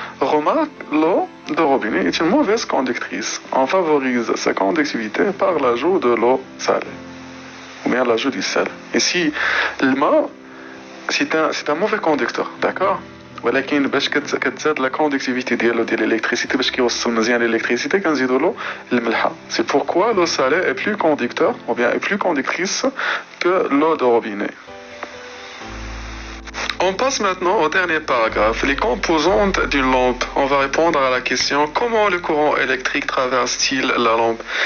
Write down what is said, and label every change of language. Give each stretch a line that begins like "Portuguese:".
French: Remarque, l'eau de robinet est une mauvaise conductrice. On favorise sa conductivité par l'ajout de l'eau salée, ou bien l'ajout du sel. Ici, le mot c'est un mauvais conducteur, d'accord?
Arabic: ولكن باش كتزاد لا كوندكتيفيتي ديال الالكتريسيتي، باش كيوصل مزيان الالكتريسيتي كنزيدوا له الملحه.
French: سي بوركوا لو سالي est plus conducteur ou bien est plus conductrice que l'eau de robinet. On passe maintenant au dernier paragraphe, les composantes d'une lampe. On va répondre à la question comment le courant électrique traverse-t-il la lampe?